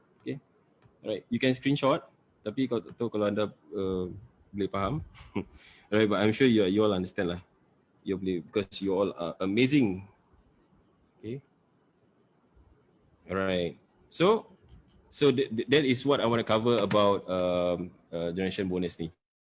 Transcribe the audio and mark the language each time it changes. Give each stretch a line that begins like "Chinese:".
English: Okay, alright, you can screenshot.
Malay: Tapi kalau tak tahu kalau anda boleh faham.
English: Alright, but I'm sure you all understand lah.
Malay: You boleh,
English: because you all are amazing. Okay. Alright. So that is what I want to cover about generation bonus ni.